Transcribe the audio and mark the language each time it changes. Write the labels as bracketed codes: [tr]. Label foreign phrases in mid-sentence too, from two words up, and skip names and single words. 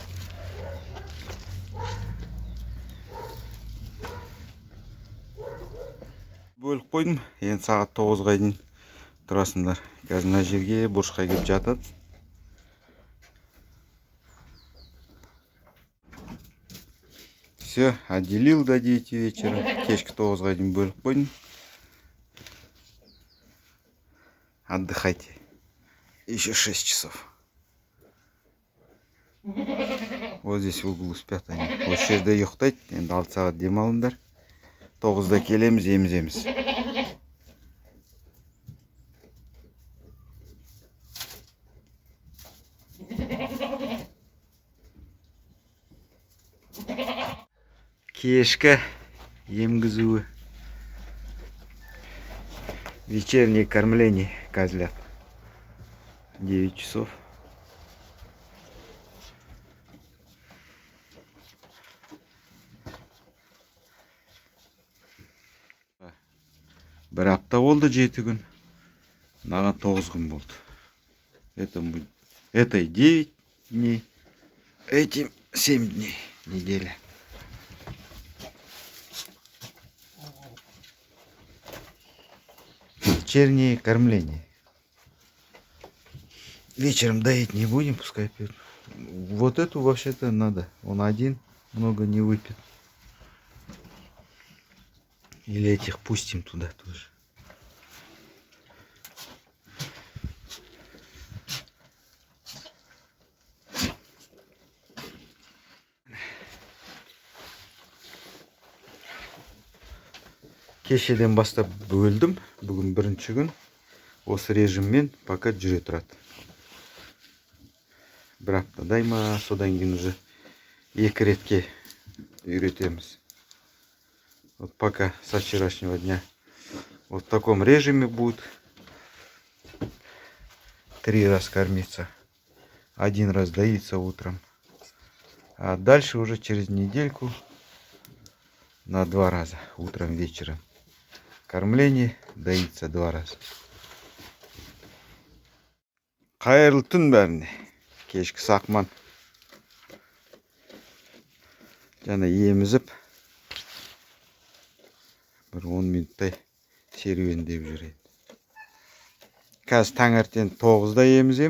[kk] Бөліп қойдым. Енді сағат 9-ға дейін тұрасыңдар. Қазір мына жерге бұрышқа келіп жатады. [ru] Все, отделил до 9 вечера. [kk] Кешкі 9-ға дейін бөліп қойдым. [ru] Отдыхайте. Еще 6 часов. Вот здесь в углу спят они. [kk] Осы жерде ұйықтайды. Енді 6 сағат демалыңдар. 9-да келеміз, еміземіз. Кешкі емгізуі. [ru] Вечернее кормление козлят. 9 часов. [kk] Бір апта болды 7 күн. Маған 9 күн болды. [ru] Этой 9 дней. Этим 7 дней. Неделя. Вечернее кормление. Вечером доить не будем, пускай пьет. Вот эту вообще-то надо. Он один, много не выпьет. Или этих пустим туда тоже. [kk] Кешеден бастап бөлдім. Бүгін бірінші күн. Осы режиммен пока жүре тұрады. Бір аптадай ма, содан кейін уже 2 ретке үйретеміз. [ru] Вот пока со вчерашнего дня вот в таком режиме будет 3 раза кормиться. 1 раз доится утром. А дальше уже через недельку на 2 раза. Утром, вечером. Кормление доится 2 раза. [kk] Қайырлы түн бәріне. Кешкі сақман. Жаңа емізіп. Бір 10 минуттай серуендеп жүреді. Қазір таңертең 9-да емізем.